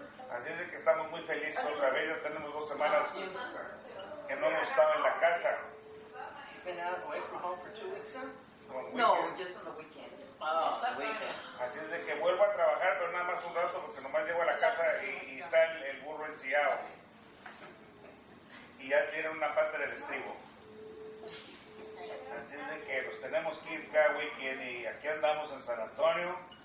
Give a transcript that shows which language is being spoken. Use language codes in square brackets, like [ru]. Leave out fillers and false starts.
[es] Así es de que estamos muy felices otra vez. Ya tenemos 2 semanas que no hemos estado en la casa. [en] been out away from home for 2 weeks now? No, just on the weekend. [es] Así es de que vuelvo a trabajar, pero nada más un rato porque nomás llego a la casa y está el burro ensillado. Y ya tiene una parte del estribo. Así es de que los tenemos que ir cada weekend y aquí andamos en San Antonio.